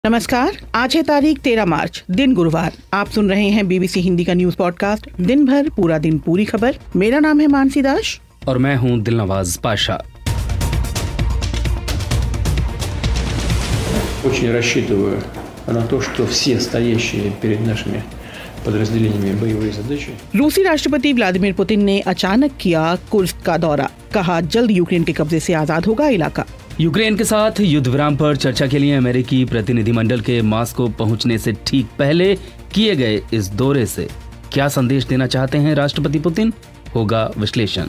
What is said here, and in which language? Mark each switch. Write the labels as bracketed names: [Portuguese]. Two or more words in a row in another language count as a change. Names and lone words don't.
[Hindi] नमस्कार, आज है तारीख 13 मार्च, दिन गुरुवार। आप सुन रहे हैं बीबीसी हिंदी का [English] news podcast [Hindi] दिन भर पूरा दिन पूरी खबर। मेरा नाम है मानसी दास और मैं हूं दिलनवाज पाशा। [Russian] Очень рассчитываю на то, что все стоящие перед нашими подразделениями боевые задачи. [Hindi] रूसी राष्ट्रपति व्लादिमीर पुतिन ने अचानक किया कुर्स्क का दौरा। कहा जल्द यूक्रेन के कब्जे से आजाद होगा इलाका। यूक्रेन के साथ युद्ध विराम पर चर्चा के लिए अमेरिकी प्रतिनिधिमंडल के मॉस्को पहुंचने से ठीक पहले किए गए इस दौरे से क्या संदेश देना चाहते हैं राष्ट्रपति पुतिन, होगा विश्लेषण।